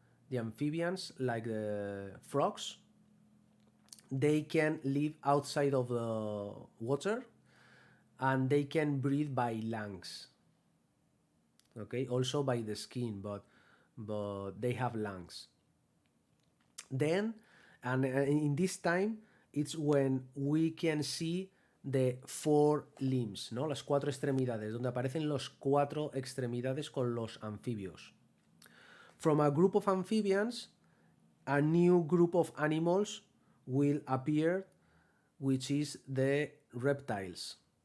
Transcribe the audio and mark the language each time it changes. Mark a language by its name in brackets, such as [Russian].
[English] The amphibians, like the frogs, they can live outside of the water and they can breathe by lungs. Okay, also by the skin, but they have lungs. Then, and in this time, it's when we can see the four limbs, ¿no? [Spanish] Las cuatro extremidades, donde aparecen los cuatro extremidades con los anfibios. [English] From a group of amphibians, a new group of animals will appear, which is the reptiles.